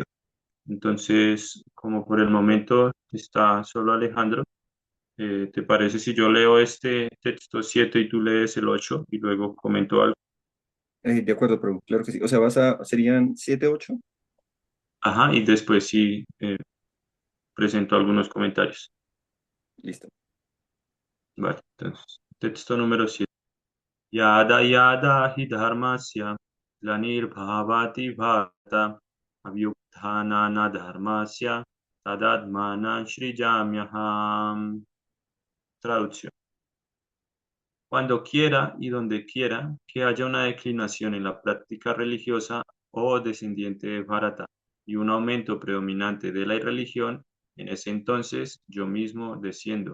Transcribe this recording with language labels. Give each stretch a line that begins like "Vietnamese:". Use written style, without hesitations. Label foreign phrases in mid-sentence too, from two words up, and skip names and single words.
Spanish: Entonces, como por el momento está solo Alejandro, ¿te parece si yo leo este texto 7 y tú lees el 8 y luego comento algo? De acuerdo, pero claro que sí. O sea, serían 7 8. Ajá, y después sí presento algunos comentarios. Listo. Vale, entonces, texto número 7.
Sanskrit: यद यद हि धर्मस्य ग्लानिर्भवति भारत अव्युक्थन धर्मस्य तदद्मनन् सृजाम्यहम्.
Spanish: Traducción. Cuando quiera y donde quiera que haya una declinación en la práctica religiosa o descendiente de Bharata y un aumento predominante de la irreligión, en ese entonces yo mismo desciendo.